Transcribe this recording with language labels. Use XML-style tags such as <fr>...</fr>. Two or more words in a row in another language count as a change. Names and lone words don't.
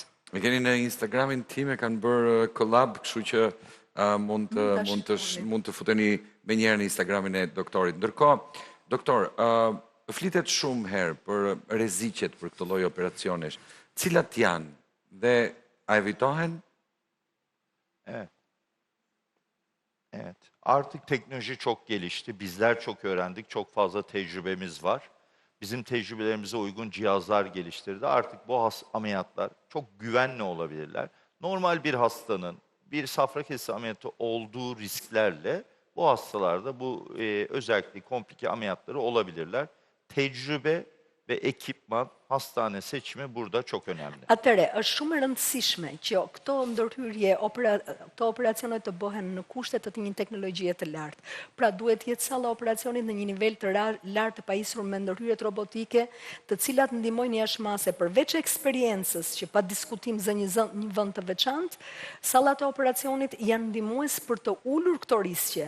<sq>E keni në Instagramin tim e kanë bërë collab, kështu që mund të futeni me njerë në Instagramin e doktorit. Ndërkohë, doktor, flitet shumë herë për rreziqet për këtë lloj operacionesh. Cilat janë dhe a evitohen?</sq> <tr>Evet. Evet. Artık teknoloji çok gelişti. Bizler çok öğrendik. Çok fazla tecrübemiz var. Bizim tecrübelerimize uygun cihazlar geliştirdi. Artık bu ameliyatlar çok güvenli olabilirler. Normal bir hastanın bir safra kesesi ameliyatı olduğu risklerle bu hastalarda bu özellikle komplike ameliyatları olabilirler. Tecrübe ve ekipman, hastane seçimi burada çok önemli.</tr> <sq>Atëre, është shumë e rëndësishme që këto ndërhyrje, këto operacione të bëhen në kushte të një teknologjie të lartë. Pra duhet jetë salla operacionit në një nivel të lartë, pajisur me ndërhyrjet robotike, të cilat ndihmojnë jashtëmase përveç eksperiencës që pa diskutim zë një vend të veçantë, sallat e operacionit janë ndihmues për të ulur këto riskje.</sq>